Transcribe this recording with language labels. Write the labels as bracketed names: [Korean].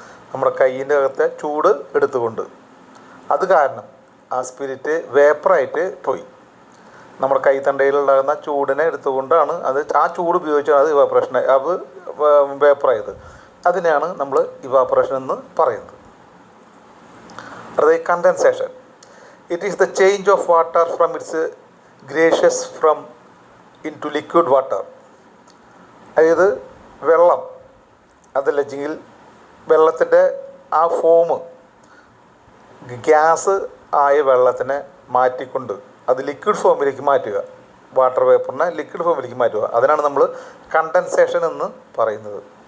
[Malayalam] നമ്മുടെ കയ്യിൻ്റെ അകത്തെ ചൂട് എടുത്തുകൊണ്ട്, അത് കാരണം ആ സ്പിരിറ്റ് വേപ്പറായിട്ട് പോയി. നമ്മുടെ കൈത്തണ്ടയിലുണ്ടാകുന്ന ചൂടിനെ എടുത്തുകൊണ്ടാണ് ആ ചൂട് ഉപയോഗിച്ചാണ് അത് ഇവാപ്പറേഷൻ, അത് വേപ്പറായത്. അതിനെയാണ് നമ്മൾ ഇവാപ്പറേഷൻ എന്ന് പറയുന്നത്. അതായത് condensation. [English] It is the change of water from its gaseous form into liquid water. [Malayalam] അതായത് വെള്ളം, അതല്ലെങ്കിൽ വെള്ളത്തിൻ്റെ ആ ഫോം, ഗ്യാസ് ആയ വെള്ളത്തിനെ മാറ്റിക്കൊണ്ട് അത് ലിക്വിഡ് ഫോമിലേക്ക് മാറ്റുക. വാട്ടർ വേപ്പറിനെ ലിക്വിഡ് ഫോമിലേക്ക് മാറ്റുക. അതിനാണ് നമ്മൾ കണ്ടൻസേഷൻ എന്ന് പറയുന്നത്.